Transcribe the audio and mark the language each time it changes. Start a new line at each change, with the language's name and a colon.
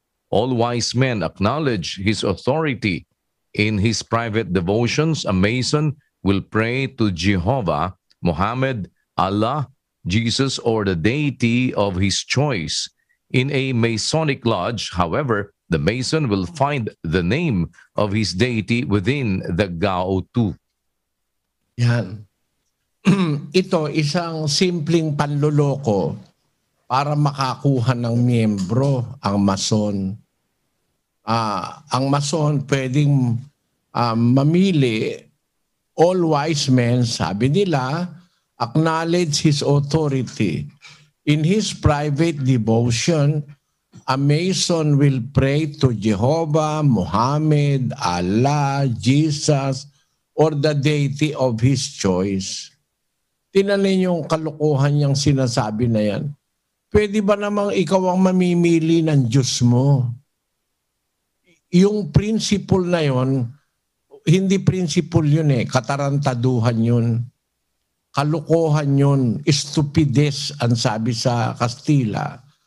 English: All wise men acknowledge his authority. In his private devotions, a Mason will pray to Jehovah, Muhammad, Allah, Jesus, or the deity of his choice. In a Masonic lodge, however, the Mason will find the name of his deity within the Gaotu.
Filipino: Yan. Ito, isang simpleng panloloko para makakuha ng miyembro ang Mason. Ang Mason pwedeng mamili.
English: All wise men,
Filipino: sabi nila,
English: acknowledge his authority. In his private devotion, a Mason will pray to Jehovah, Muhammad, Allah, Jesus, or the deity of his choice.
Filipino: Tinanin yung kalokohan niyang sinasabi na yan. Pwede ba namang ikaw ang mamimili ng Diyos mo? Yung principle na yon, hindi principle yun katarantaduhan yun. Kalokohan yun, stupides ang sabi sa Kastila.